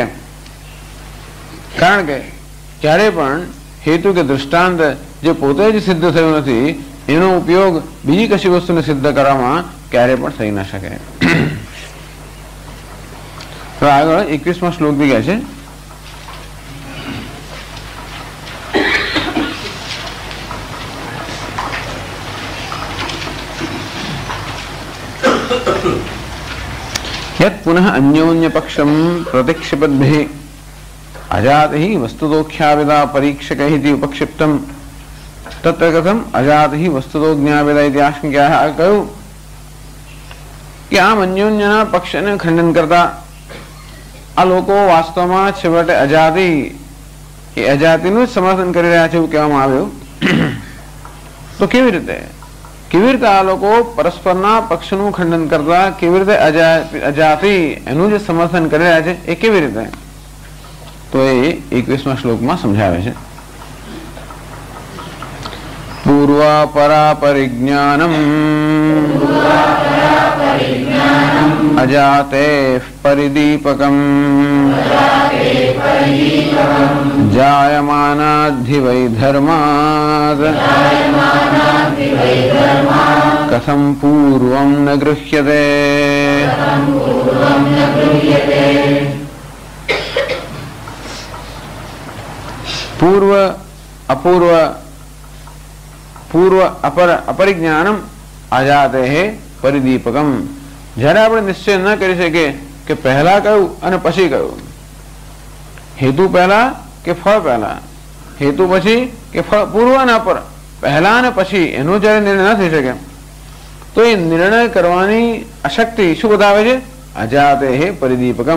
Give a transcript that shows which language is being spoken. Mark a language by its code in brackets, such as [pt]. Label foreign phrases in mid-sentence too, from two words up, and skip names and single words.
[gu] કારણ કે ક્યારે પણ હેતુ કે દૃષ્ટાંત જે પોતે જ સિદ્ધ થયું નથી એનો ઉપયોગ બીજી કશી વસ્તુને સિદ્ધ કરવામાં ક્યારે પણ થઈ ન શકે। તો આગળ 21મા શ્લોક બી ગયા છે [sa] यत् पुनः अन्योन्य पक्षम प्रतिक्षिपद्भिः अजातिः वस्तुतोख्याविदा परीक्षकैः इति उपक्षिप्तम् तत्र कथम अजातिः वस्तुतो ज्ञाविदा इति आशंक्याः। [gu] કહ્યું કે આમ અન્યોન્યના પક્ષને ખંડન કરતા આ લોકો વાસ્તવમાં છેવટે અજાતિ એ અજાતિનું જ સમર્થન કરી રહ્યા છે એવું કહેવામાં આવ્યું। તો કેવી રીતે આ લોકો પરસ્પરના પક્ષનું ખંડન કરતા કેવી રીતે અજાતિ એનું જે સમર્થન કરી રહ્યા છે એ કેવી રીતે તો એ 21મા શ્લોકમાં સમજાવે છે। [sa] પૂર્વાપરા પરિજ્ઞાનમ अजाते परिदीपकम जायमानाद्धि वै धर्मात् कथम पूर्वं न गृह्यते। पूर्व अपूर्व पूर्व अपर अपरिज्ञानम अजाते है परिदीपकम। [gu] જ્યારે આપણે નિશ્ચય ન કરી શકીએ કે પહેલા કયું અને પછી કયું હેતુ પહેલા કે ફળ પહેલા હેતુ પછી કે ફળ પૂર્વ અને અપર પહેલા અને પછી એનો જ્યારે નિર્ણય ન થઈ શકે તો એ નિર્ણય કરવાની અશક્તિ શું બતાવે છે [sa] અજાતે હે પરિદીપકમ।